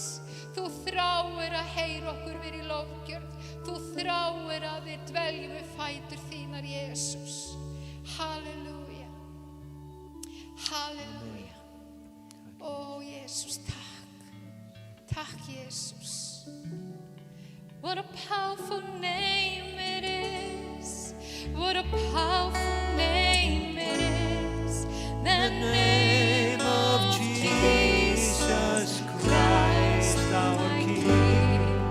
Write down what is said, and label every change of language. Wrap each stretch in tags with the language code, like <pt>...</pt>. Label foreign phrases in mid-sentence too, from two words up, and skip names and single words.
<is>Þú þráir að heyra okkur vera í lofgjörð. Þú þráir að við dveljum við fætur þínar, Jesús. Halleluja. Halleluja. Ó, Jesús, takk. Takk, Jesús.</is> <en>What a powerful name it is. What a powerful name it is. The name of Jesus Christ, our King.</en>